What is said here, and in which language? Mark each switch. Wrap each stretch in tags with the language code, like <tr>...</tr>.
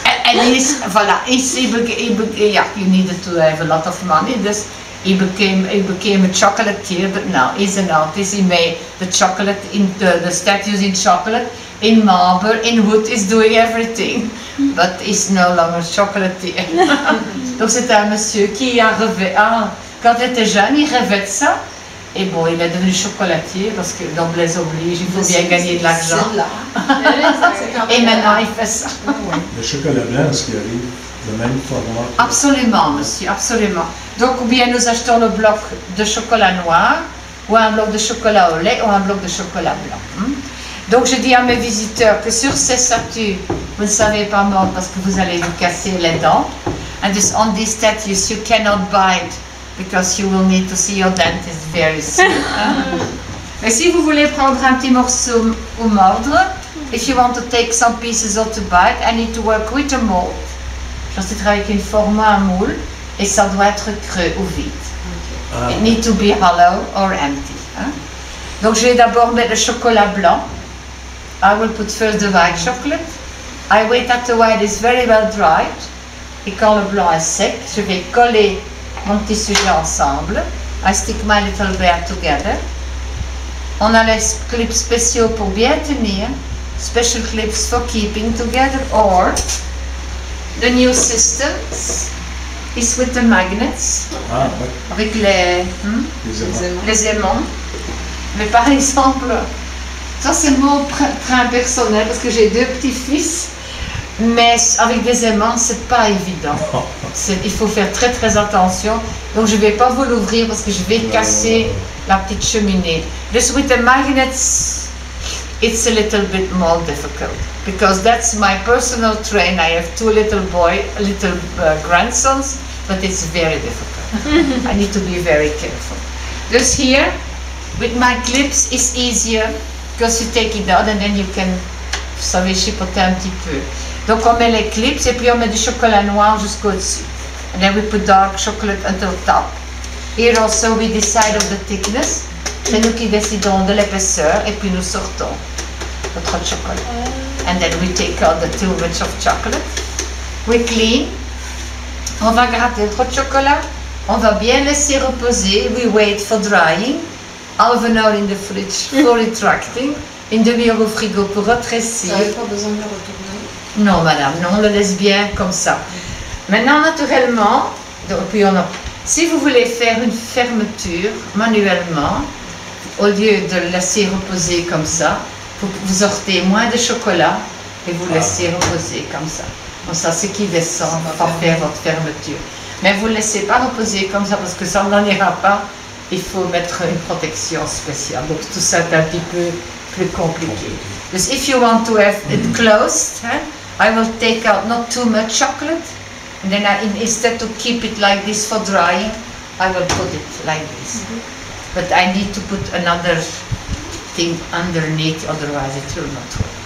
<en>And you needed to have a lot of money. He became a chocolatier, but now he's an artist. He made the chocolate, the statues in chocolate, in marble, in wood. He's doing everything, but he's no longer chocolatier.</en> <fr>Donc c'est un monsieur qui a rêvé. Quand il était jeune, il rêvait de ça. Et bon, il est devenu chocolatier parce que noblesse oblige, il faut bien gagner de l'argent. Et maintenant, il fait ça. Le chocolat blanc, est-ce qu'il arrive le même format? Absolument, monsieur, absolument. Donc, ou bien nous achetons le bloc de chocolat noir, ou un bloc de chocolat au lait, ou un bloc de chocolat blanc. Donc, je dis à mes visiteurs que sur ces statues, vous ne savez pas mordre parce que vous allez vous casser les dents.</fr> <en>And on these statues, you cannot bite. Because you will need to see your dentist very soon.</en> <fr>Mais si vous voulez prendre un petit morceau ou mordre,</fr> <en>if you want to take some pieces or to bite, I need to work with a mold.</en> <fr>Je dois travailler avec une forme à moule et ça doit être creux ou vide.</fr> <en>It needs to be hollow or empty.</en> <fr>Donc je vais d'abord mettre le chocolat blanc.</fr> <en>I will put first the white chocolate. I wait that the white is very well dried.</en> <fr>Et quand le blanc est sec, je vais coller mon petit sujet ensemble.</fr> <en>I stick my little bear together.</en> <fr>On a les clips spéciaux pour bien tenir.</fr> <en>Special clips for keeping together. Or the new system is with the magnets.</en> <fr>Avec les aimants. Mais par exemple, ça c'est mon train personnel parce que j'ai 2 petits-fils. Mais avec des aimants, c'est pas évident. Il faut faire très très attention. Donc je vais pas vous l'ouvrir parce que je vais casser la petite cheminée.</fr> <en>Just with the magnets, it's a little bit more difficult because that's my personal train. I have 2 little grandsons, but it's very difficult. I need to be very careful. Just here, with my clips, it's easier because you take it out and then you can,</en> <fr>vous savez, chipoter un petit peu. Donc on met les clips et puis on met du chocolat noir jusqu'au dessus.</fr> <en>And then we put dark chocolate until top. Here also we decide of the thickness.</en> <fr>C'est nous qui décidons de l'épaisseur et puis nous sortons notre</fr> <en>hot chocolate. And then we take out the 2 bits of chocolate. We clean.</en> <fr>On va gratter notre hot chocolat. On va bien laisser reposer.</fr> <en>We wait for drying. Half an hour in the fridge for retracting.</en> <fr>Une demi-heure au frigo pour rétrécir. Vous n'avez pas besoin de le retourner? Non, madame, non, on le laisse bien comme ça. Maintenant, naturellement, puis on Si vous voulez faire une fermeture manuellement, au lieu de le laisser reposer comme ça, vous sortez moins de chocolat et vous laissez reposer comme ça. Comme ça, ce qui descend va pas faire votre fermeture. Mais vous ne laissez pas reposer comme ça parce que ça n'en ira pas. Il faut mettre une protection spéciale. Donc tout ça est un petit peu plus compliqué.</fr> <en>Because if you want to have it closed, I will take out not too much chocolate. And then instead to keep it like this for drying, I will put it like this. But I need to put another thing underneath, otherwise it will not work.</en>